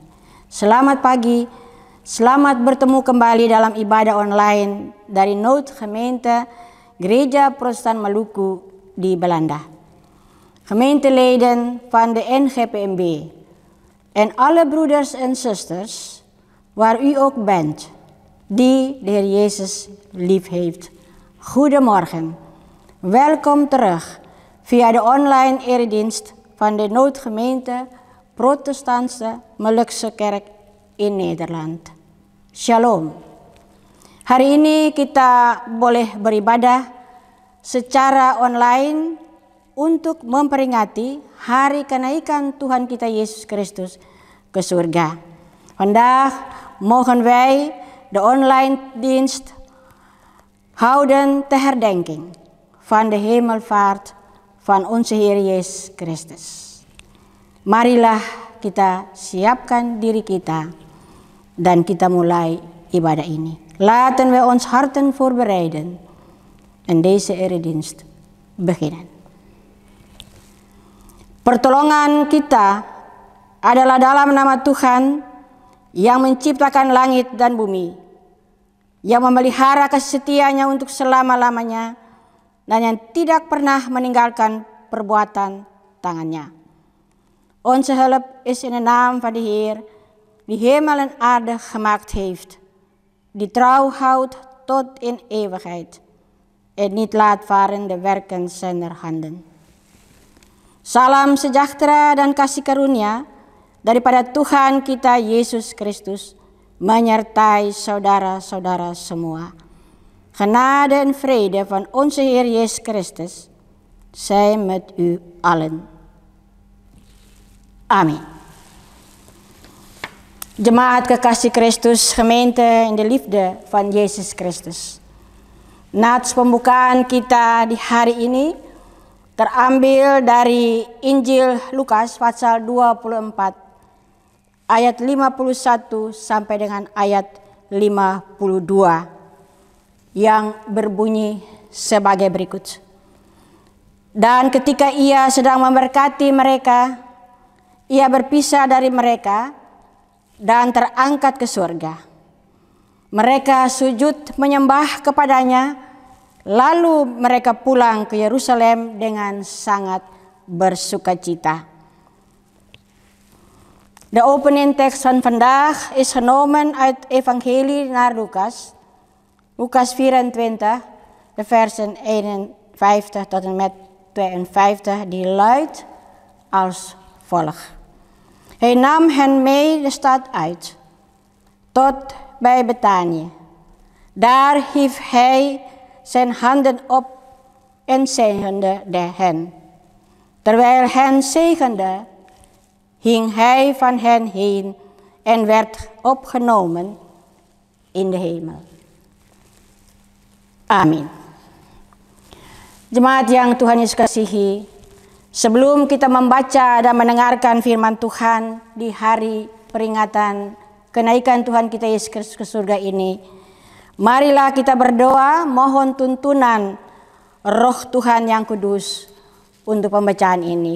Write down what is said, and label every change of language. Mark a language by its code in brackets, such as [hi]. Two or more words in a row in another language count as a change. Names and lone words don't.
[id] Selamat pagi, selamat bertemu kembali dalam ibadah online dari Noodgemeente Gereja Protestan Maluku di Belanda. [nl] Gemeenteleden van de NGPMB en alle broeders en zusters waar u ook bent, die de Heer Jezus lief heeft. Goedemorgen. Welkom terug via de online eredienst van de Noodgemeente Protestantse Molukse Kerk in Nederland. [id] Shalom. Hari ini kita boleh beribadah secara online untuk memperingati hari kenaikan Tuhan kita Yesus Kristus ke surga. [nl] Vandaag mogen wij de online dienst houden ter herdenking van de hemelvaart van onze Heer Yesus Christus. [id] Marilah kita siapkan diri kita dan kita mulai ibadah ini. [nl] Laten we ons harten voorbereiden en deze eredienst beginnen. [id] Pertolongan kita adalah dalam nama Tuhan yang menciptakan langit dan bumi, yang memelihara kasih setianya untuk selama-lamanya, dan yang tidak pernah meninggalkan perbuatan tangannya. [nl] Onze hulp is in de naam van de Heer, die hemel en aarde gemaakt heeft, die trouw houdt tot in eeuwigheid, en niet laat varen de werken zijner handen. [id] Salam sejahtera dan kasih karunia daripada Tuhan kita Yesus Kristus menyertai saudara-saudara semua. [nl] Genade en vrede van onze Heer Jezus Christus zij met u allen. [id] Amin. Jemaat kekasih Kristus, [nl] gemeente in de liefde van Yesus Kristus. [id] Nats pembukaan kita di hari ini terambil dari Injil Lukas pasal 24 ayat 51 sampai dengan ayat 52 yang berbunyi sebagai berikut. Dan ketika ia sedang memberkati mereka, ia berpisah dari mereka dan terangkat ke surga. Mereka sujud menyembah kepadanya, lalu mereka pulang ke Yerusalem dengan sangat bersukacita. [nl] De opening tekst van vandaag is genomen uit Evangelie naar Lucas. Lucas 24, de versen 51 tot en met 52, die luidt als volgt. Hij nam hen mee de stad uit, tot bij Betanië. Daar hief hij zijn handen op en zegende hen. Terwijl hen zegende, hing hij van hen heen en werd opgenomen in de hemel. Amin. [id] Jemaat yang Tuhan Yesus kasihi, sebelum kita membaca dan mendengarkan firman Tuhan di hari peringatan kenaikan Tuhan kita Yesus Kristus ke surga ini, marilah kita berdoa mohon tuntunan Roh Tuhan yang kudus untuk pembacaan ini.